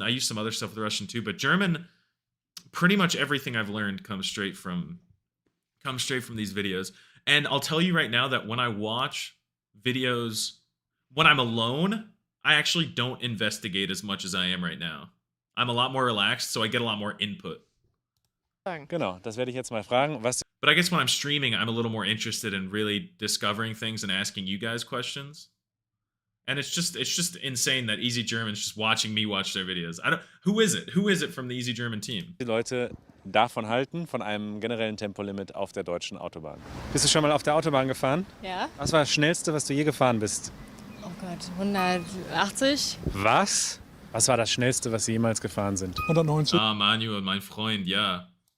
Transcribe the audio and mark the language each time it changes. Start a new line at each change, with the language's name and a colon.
English: I used some other stuff with Russian too, but German, pretty much everything I've learned comes straight from these videos. And I'll tell you right now that when I watch videos, when I'm alone, I actually don't investigate as much as I am right now. I'm a lot more relaxed, so I get a lot more input.
German: Genau, das werde ich jetzt mal fragen.
English: But I guess when I'm streaming, I'm a little more interested in really discovering things and asking you guys questions. And it's just insane that Easy German's just watching me watch their videos. Who is it? Who is it from the Easy German team?
German: Die Leute davon halten, von einem generellen Tempolimit auf der deutschen Autobahn. Bist du schon mal auf der Autobahn gefahren? Ja. Was war das Schnellste, was du je gefahren bist? Oh Gott, 180. Was? Was war das Schnellste, was Sie jemals gefahren sind? 190. Ah, Manuel, mein Freund, ja.